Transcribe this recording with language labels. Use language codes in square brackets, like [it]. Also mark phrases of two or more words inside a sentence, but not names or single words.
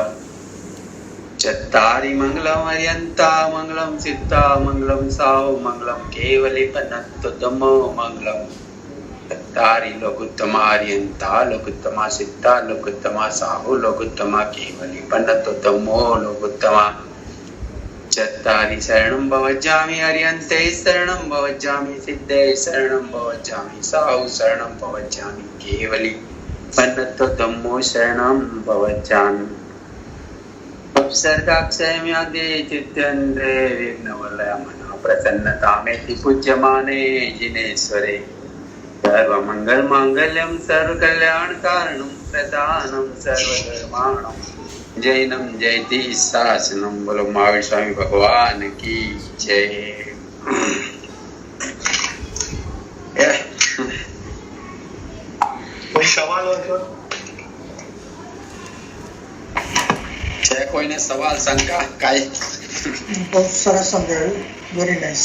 [pra] चत्तारि मंगलम अर्यंता मंगलम सिद्धा मंगलम साव मंगलम केवली पनत्तमो मंगलम. चत्तारि लोकोत्तमा अर्यंता लोकोत्तमा सिद्धा लोकोत्तमा साहु लोकोत्तमा केवली पनत्तमो लोकोत्तमा. चत्तारि शरणं भवज्जामि अर्यन्ते शरणं भवज्जामि सिद्धे शरणं भवज्जामि साहु शरणं भवज्जामि केवली पन्नत्वधम्मो शरणं भवज्जामि [sa] उपसर्गाक्षयम्यादे चित्यन्ते विघ्नवलयमना प्रसन्नतामेति पूज्यमाने जिनेश्वरे सर्वमङ्गलमाङ्गल्यं सर्वकल्याणकारणं प्रदानं सर्वधर्माणां जैनम जयति शासनम। [hi] बोलो महावीर स्वामी भगवान की जय। [gu] કોઈ સવાલ હતો? છે કોઈને સવાલ શંકા કાંઈ? બહુ સરસ સમજાવ્યું. [en] very nice.